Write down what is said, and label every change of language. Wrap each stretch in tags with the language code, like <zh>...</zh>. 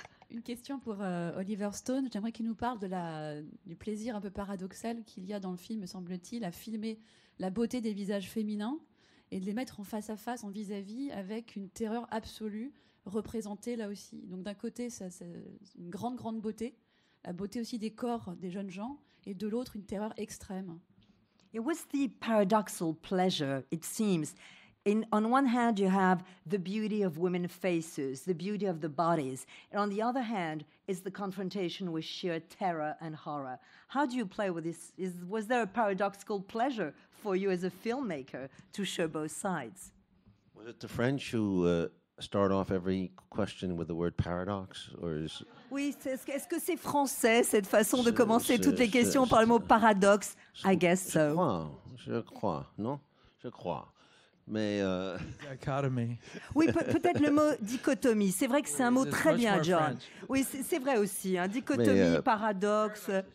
<fr>Une question pour Oliver Stone. J'aimerais qu'il nous parle du plaisir un peu paradoxal qu'il y a dans le film, me semble-t-il, à filmer la beauté des visages féminins et de les mettre en face à face, en vis-à-vis, avec une terreur absolue représentée là aussi. Donc d'un côté, c'est une grande, grande beauté, la beauté aussi des corps des jeunes gens, et de l'autre, une terreur extrême.</fr> <en>It was the paradoxal pleasure, it seems. On one hand, you have the beauty of women's faces, the beauty of the bodies. And on the other hand, is the confrontation with sheer terror and horror. How do you play with this? Was there a paradoxical pleasure for you as a filmmaker to show both sides? Was it the French who start off every question with the word paradox? Or is...</en> <fr>Oui, est-ce que c'est français, cette façon de commencer toutes les questions par le mot paradoxe?</fr> <en>I guess so.</en> <fr>Je crois, non? Je crois. Mais</fr> <en>Dichotomy.</en> <fr>Oui, peut-être le mot dichotomie. C'est vrai que c'est un mot très bien, John.</fr> <en>French.</en> <fr>Oui, c'est vrai aussi. Hein. Dichotomie, paradoxe.</fr>